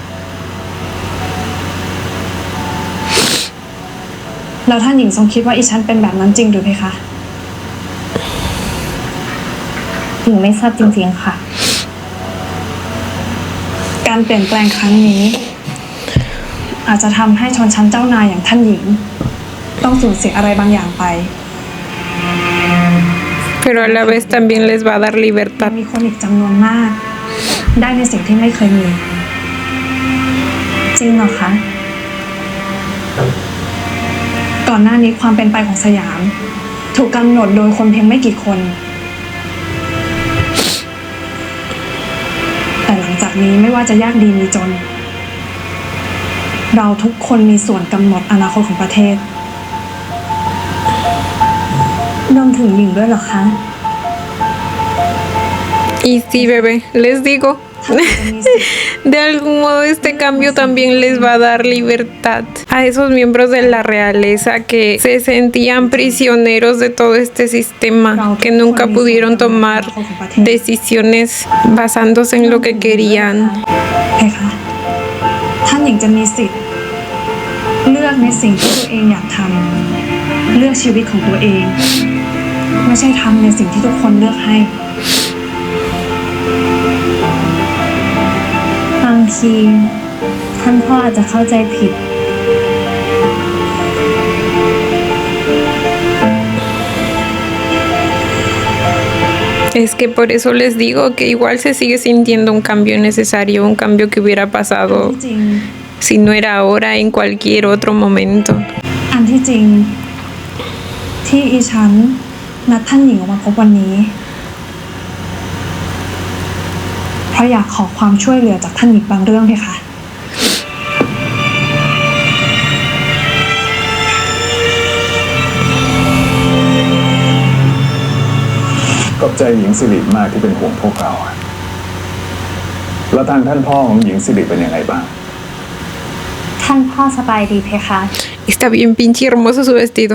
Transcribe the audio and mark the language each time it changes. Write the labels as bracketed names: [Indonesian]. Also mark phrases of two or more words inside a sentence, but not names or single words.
[Thai] แล้วท่านหญิงทรงคิดว่าดิฉันเป็นแบบนั้นจริงหรือเพคะ หญิงไม่ทราบจริงๆค่ะ การเปลี่ยนแปลงครั้งนี้ อาจจะทำให้ชนชั้นเจ้านายอย่างท่านหญิง ต้องสูญเสียอะไรบางอย่างไป [Spanish] Pero a la vez también les va a dar [Thai] ยั [Spanish] libertad. [Thai] งมีคนอีกจำนวนมาก ได้ในสิ่งที่ไม่เคยมี จริงเหรอคะ ก่อนหน้านี้ความเป็นไปของสยาม ถูกกำหนดโดยคนเพียงไม่กี่คน แต่หลังจากนี้ไม่ว่าจะยากดีมีจน เราทุกคนมีส่วนกำหนดอนาคตของประเทศ รวมถึงหญิงด้วยเหรอคะ [Spanish] Y sí, bebé, les digo. De algún modo este cambio también les va a dar libertad a esos miembros de la realeza que se sentían prisioneros de todo este sistema, que nunca pudieron tomar decisiones basándose en lo que querían. [Thai] เพคะท่านหญิงจะมีสิทธิ์ เลือกในสิ่งที่ตัวเองอยากทำ เลือกชีวิตของตัวเอง ไม่ใช่ทำในสิ่งที่ทุกคนเลือกให้ บางทีท่านพ่ออาจจะเข้าใจผิด [Spanish] Es que por eso les digo que igual se sigue sintiendo un cambio necesario, un cambio que hubiera [Thai] อัน [Spanish] pasado [Thai] ที่จริง [Spanish] si no era ahora, en cualquier otro momento. [Thai] อันที่จริง ที่อีฉันนัดท่านหญิงออกมาพบวันนี้ เพราะอยากขอความช่วยเหลือจากท่านหญิงบางเรื่องเพคะ ขอบใจหญิงสิริมากที่เป็นห่วงพวกเราอะแล้วทางท่านพ่อของหญิงสิริเป็นยังไงบ้าง ท่านพ่อสบายดีเพคะ [Spanish] Está bien pinche hermoso su vestido.